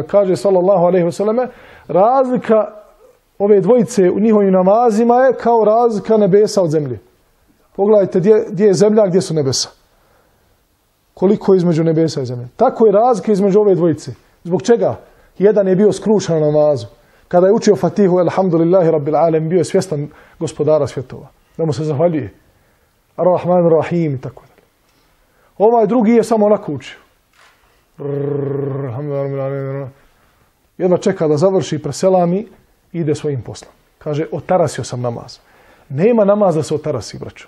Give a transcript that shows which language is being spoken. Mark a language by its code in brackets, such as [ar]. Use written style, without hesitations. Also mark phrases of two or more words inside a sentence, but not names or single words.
[bs] Kaže [ar] صلى الله عليه وسلم, [bs] razlika ove dvojice u njihovim namazima je kao razlika nebesa od zemlje. Pogledajte gdje je zemlja, gdje su nebesa. Koliko je između nebesa i zemlje. Tako je razlika između ove dvojice. Zbog čega? Jedan je bio skrušan na namazu. Kada je učio Fatihu, [ar] الحمد لله رب العالمين, [bs] bio je svjestan gospodara svjetova. Da mu se zahvaljuje. [ar] الرحمن الرحيم [bs] i tako dalje. Ovaj drugi je samo onako učio. Jedva čeka da završi, preselami i ide svojim poslom. Kaže, otarasio sam namaz. Nema namaz da se otarasi, braćo.